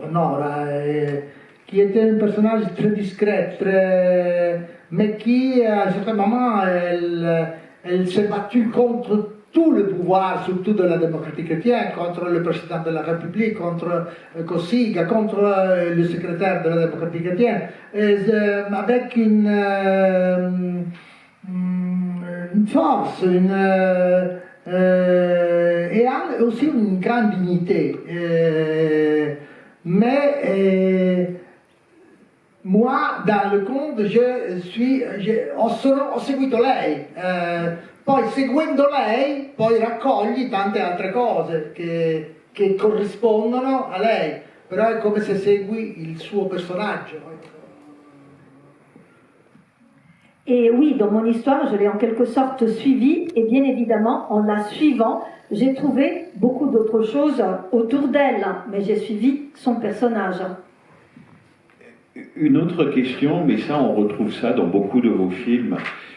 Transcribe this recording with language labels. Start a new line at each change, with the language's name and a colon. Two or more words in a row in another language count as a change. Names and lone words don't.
French: Nora, qui était un personnage très discret, mais qui, à un certain moment, elle s'est battue contre tout le pouvoir, surtout de la démocratie chrétienne, contre le président de la République, contre Cossiga, contre le secrétaire de la démocratie chrétienne, avec une force, et aussi une grande dignité. Mais moi, dans le conte,
Italian: ho seguito lei. Poi seguendo lei, poi raccogli tante altre cose che corrispondono a lei, però è come se segui il suo personaggio.
French: Et oui, dans mon histoire, je l'ai en quelque sorte suivie, et bien évidemment, en la suivant, j'ai trouvé beaucoup d'autres choses autour d'elle, mais j'ai suivi son personnage. Une autre question, mais ça on retrouve ça dans beaucoup de vos films.